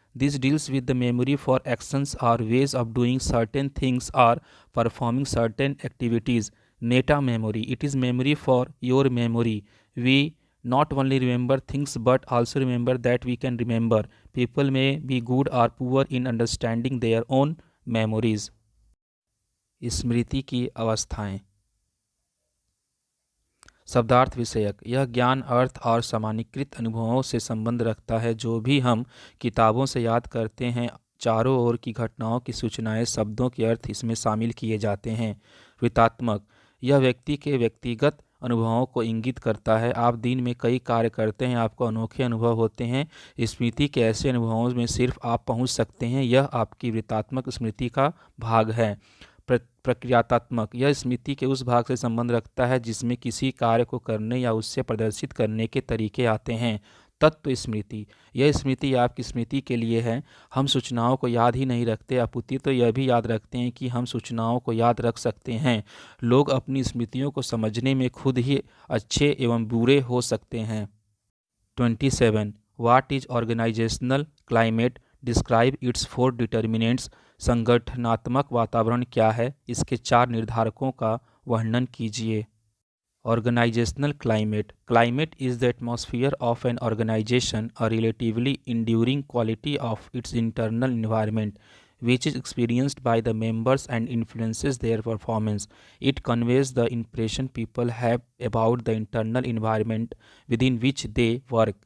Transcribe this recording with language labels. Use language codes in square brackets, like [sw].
[en] This deals with the memory for actions or ways of doing certain things or performing certain activities. Meta memory. It is memory for your memory. We not only remember things but also remember that we can remember. People may be good or poor in understanding their own memories. [hi] स्मृति की अवस्थाएं। शब्दार्थ विषयक, यह ज्ञान अर्थ और सामान्यीकृत अनुभवों से संबंध रखता है जो भी हम किताबों से याद करते हैं। चारों ओर की घटनाओं की सूचनाएं, शब्दों के अर्थ इसमें शामिल किए जाते हैं। वृत्तात्मक, यह व्यक्ति के व्यक्तिगत अनुभवों को इंगित करता है। आप दिन में कई कार्य करते हैं, आपको अनोखे अनुभव होते हैं। स्मृति के ऐसे अनुभवों में सिर्फ आप पहुंच सकते हैं, यह आपकी वृत्तात्मक स्मृति का भाग है। प्रक्रियात्मक, यह स्मृति के उस भाग से संबंध रखता है जिसमें किसी कार्य को करने या उससे प्रदर्शित करने के तरीके आते हैं। तत्व स्मृति, यह स्मृति आपकी स्मृति के लिए है। हम सूचनाओं को याद ही नहीं रखते, अपितु तो यह भी याद रखते हैं कि हम सूचनाओं को याद रख सकते हैं। लोग अपनी स्मृतियों को समझने में खुद ही अच्छे एवं बुरे हो सकते हैं। 27. [en] What is organizational climate? Describe its 4 determinants. [hi] संगठनात्मक वातावरण क्या है? इसके 4 निर्धारकों का वर्णन कीजिए। [en] Organizational climate. Climate is the atmosphere of an organization, a relatively enduring quality of its internal environment, which is experienced by the members and influences their performance. It conveys the impression people have about the internal environment within which they work.